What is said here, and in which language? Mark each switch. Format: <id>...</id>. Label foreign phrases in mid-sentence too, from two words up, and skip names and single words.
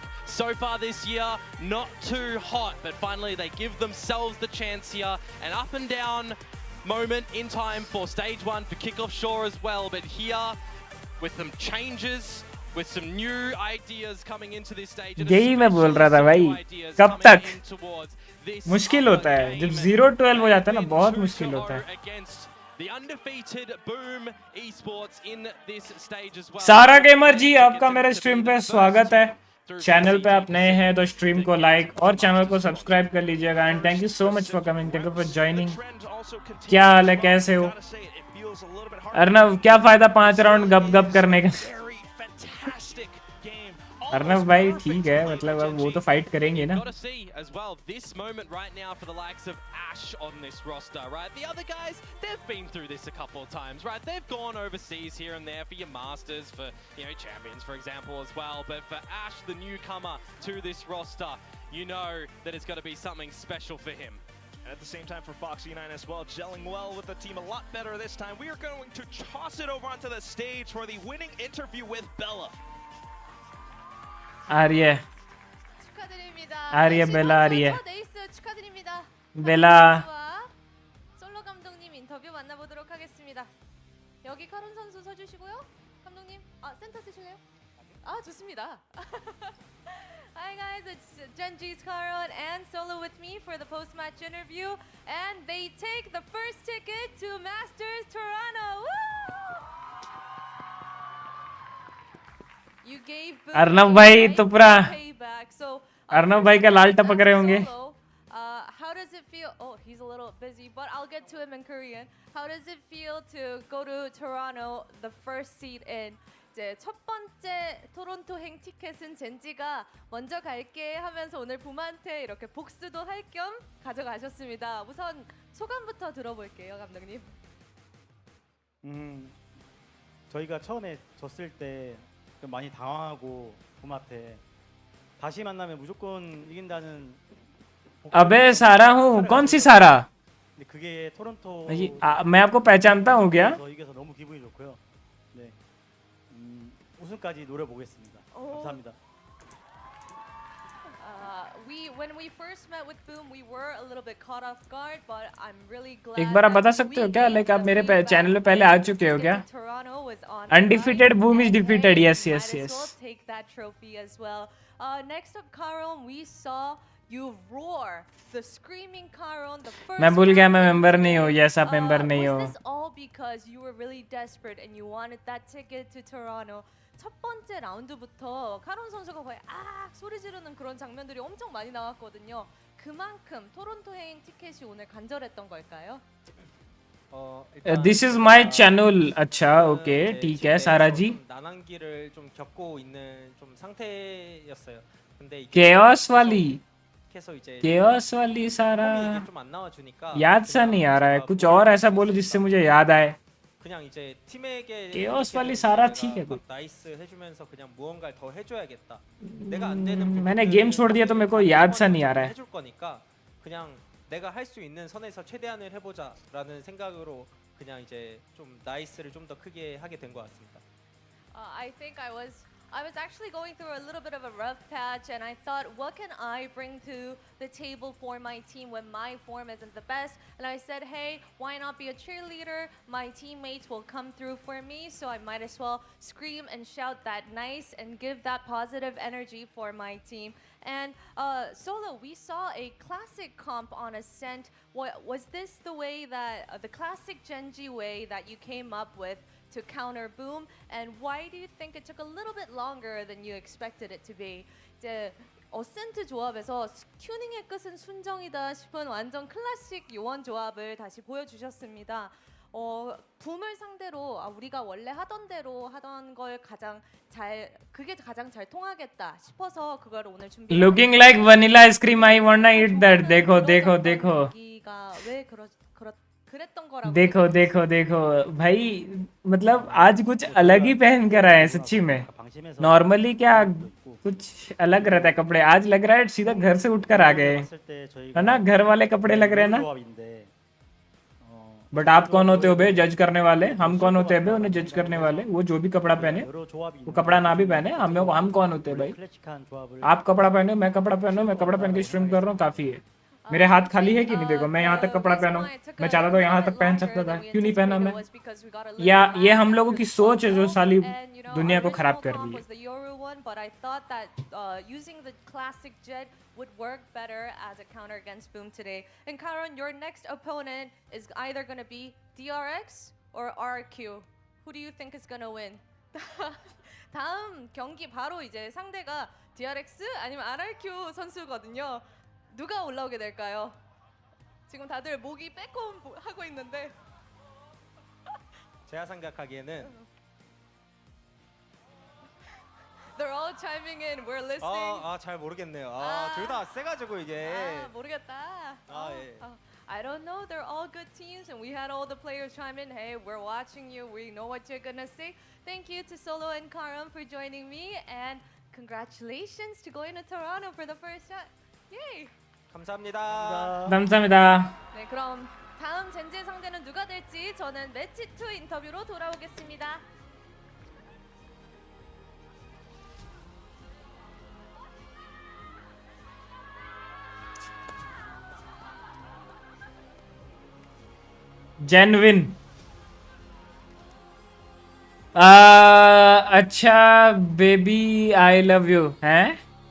<en>So far this year, not too hot, but finally they give themselves the chance here. An up and down moment in time for stage 1 for Kickoff Shore as well. But here, with some changes, with some new ideas coming into this stage, and</en> <hi>यही मैं बोल रहा था भाई, कब तक मुश्किल होता है जब 0-12 हो जाता है ना, बहुत मुश्किल होता है.</hi> <en>The undefeated Boom Esports in this stage as well.</en> <hi>सारा गेमर जी, आपका मेरे स्ट्रीम पे स्वागत है. चैनल पे आप नए हैं तो स्ट्रीम को लाइक और चैनल को सब्सक्राइब कर लीजिएगा.</hi> <en>And thank you so much for coming, thank you for joining.</en> <hi>क्या हाल है, कैसे हो अर्नव? क्या फायदा 5 राउंड गप गप करने का. अर्नव भाई ठीक है, मतलब अब वो तो फाइट करेंगे ना.</hi> <en>Ash on this roster, right? The other guys, they've been through this a couple of times, right? They've gone overseas here and there for your masters, for, you know, champions, for example, as well. But for Ash, the newcomer to this roster, you know that it's got to be something special for him. And at the same time for Foxy9 as well, gelling well with the team a lot better this time. We are going to toss it over onto the stage for the winning interview with Bella. Arya. Arya, Bella, Arya.</en> <ko>축하드립니다. Bella. 솔로 감독님 인터뷰 만나보도록 하겠습니다. 여기 카론 선수 서주시고요. 감독님, 센터 쓰실래요? 좋습니다.</ko> <en>Hi guys, it's Gen G's Karon and Solo with me for the post-match interview, and they take the first ticket to Masters Toronto. Woo! You gave</en> <hi>अर्नव भाई तो पूरा</hi> <en>payback. So</en> <hi>अर्नव भाई का लाल टपक रहे होंगे.</hi> <en>How does it feel? Oh, he's a little busy, but I'll get to him in Korean. How does it feel to go to Toronto, the first seat in?</en> <ko>이제 첫 번째 토론토행 티켓은 젠지가 먼저 갈게 하면서 오늘 붐한테 이렇게 복수도 할 겸 가져가셨습니다. 우선 소감부터 들어볼게요, 감독님. 저희가 처음에 졌을 때 좀 많이 당황하고 붐한테 다시 만나면 무조건 이긴다는.</ko> <hi>अबे सारा हूँ, कौन सी सारा?</hi> <ko>그게 토론토.</ko> <hi>मैं आपको पहचानता हूँ क्या?</hi> <ko>이겨서 너무 기분이 좋고요. 네, 우승까지 노려보겠습니다. 감사합니다.</ko> <en>When we first met with Boom, we were a little bit caught off guard, but I'm really glad.</en> <hi>एक बार आप बता सकते हो क्या, लाइक आप मेरे चैनल पे पहले आ चुके हो क्या?</hi> <en>Undefeated Boom is defeated. Yes, yes, yes. Take that trophy as well. Next up, Karon, we saw you roar, the screaming Karon, the first.</en> <hi>मैं भूल गया, मैं मेंबर नहीं हूँ. Yes, आप मेंबर नहीं हो.</hi> <en>Was this all because you were really desperate and you wanted that ticket to Toronto?</en> <ko>첫 번째 라운드부터 카론 선수가 거의 소리 지르는 그런 장면들이 엄청 많이 나왔거든요. 그만큼 토론토행 티켓이 오늘 간절했던 걸까요?</ko> <en>This is my channel.</en> <hi>अच्छा, okay, ठीक है सारा जी.</hi> <ko>난항기를 좀 겪고 있는 좀 상태였어요. 근데 이게</ko> <hi>Chaos वाली.</hi> <ko>계속 이제</ko> <hi>Chaos वाली सारा.</hi> <ko>이게 좀 안 나와 주니까</ko> <hi>याद सा नहीं आ रहा है. कुछ और ऐसा बोलो जिससे मुझे याद आए.</hi> <ko>그냥 이제 팀에게</ko> <hi>Chaos वाली सारा ठीक है.</hi> <ko>나이스 해주면서 그냥 무언가를 더 해줘야겠다. 내가 안 되는</ko> <hi>मैंने गेम छोड़ दिया तो मेरे को याद सा नहीं आ रहा है.</hi> <ko>해줄 거니까 그냥 내가 할 수 있는 선에서 최대한을 해보자라는 생각으로 그냥 이제 좀 나이스를 좀 더 크게 하게 된 것 같습니다.</ko> <en>I think I was actually going through a little bit of a rough patch, and I thought, what can I bring to the table for my team when my form isn't the best? And I said, hey, why not be a cheerleader? My teammates will come through for me, so I might as well scream and shout that nice and give that positive energy for my team. And Solo, we saw a classic comp on Ascent. Was this the way that, the classic Gen G way that you came up with to counter Boom? And why do you think it took a little bit longer than you expected it to be?</en> <ko>이제 어센트 조합에서 튜닝의 끝은 순정이다 싶은 완전 클래식 요원 조합을 다시 보여주셨습니다. 붐을 상대로 우리가 원래 하던 대로 하던 걸 그게 가장 잘 통하겠다 싶어서 그걸 오늘 준비.</ko> <en>Looking like vanilla ice cream. I wanna eat that.</en> <hi>देखो देखो देखो.</hi> <ko>그랬던 거라고.</ko> <hi>देखो देखो देखो भाई, मतलब आज कुछ अलग ही पहन कर आए हैं सच्ची में।</hi> <ko>방심해서</ko> <hi>नॉर्मली क्या</hi> <ko>그런 것도 있고.</ko> <hi>कुछ अलग रहता है कपड़े, आज लग रहा है सीधा घर से उठकर आ गए,</hi> <ko>봤을 때 저희가</ko> <hi>है ना? घर वाले कपड़े लग रहे हैं ना।</hi> <ko>조합인데</ko> <hi>बट आप कौन होते हो बे जज करने वाले? हम कौन होते हैं बे उन्हें जज करने वाले? वो जो भी कपड़ा पहने,</hi> <ko>여러 조합이</ko> <hi>वो कपड़ा ना भी पहने, हम कौन होते हैं भाई?</hi> <ko>클래식한 조합을</ko> <hi>आप कपड़ा पहनो, मैं कपड़ा पहनो, मैं कपड़ा पहन के स्ट्रीम कर रहा हूँ, काफी है। मेरे हाथ खाली है कि नहीं? देखो मैं यहाँ तक कपड़ा पहनूं, मैं चाहता तो यहाँ तक पहन सकता था, क्यों नहीं पहना मैं? या ये हम लोगों की सोच है जो साली दुनिया को खराब कर रही है।</hi> <en>But I thought that using the classic jet would work better as a counter against Boom today. And Karon, your next opponent is either going to be DRX or RRQ. Who do you think is going to win?</en> <ko>다음 경기 바로 이제 상대가 DRX 아니면 RRQ 선수거든요. 누가 올라오게 될까요? 지금 다들 목이 빼꼼 하고 있는데. 제가 생각하기에는</ko> <en>They're all chiming in. We're listening.</en> <ko>잘 모르겠네요. 아. 둘 다 세가지고 이게. 모르겠다. 예.</ko> <en>I don't know. They're all good teams, and we had all the players chime in. Hey, we're watching you. We know what you're gonna say. Thank you to Solo and Karam for joining me, and congratulations to going to Toronto for the first shot. Yay!</en> <ko>감사합니다. 감사합니다. 네, 그럼 다음 젠지의 상대는 누가 될지 저는 매치 2 인터뷰로 돌아오겠습니다.</ko> <en>जेन्युइन। अच्छा baby I love you हैं?</en>